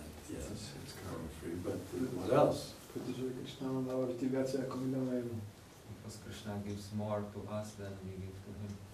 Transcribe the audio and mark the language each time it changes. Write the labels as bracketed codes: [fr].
[en] Yes, it's karma free, but what else? [cs] Protože Krishna nám dává vždy více, jako my dáme jemu. [en] Because Krishna gives more to us than we give to him.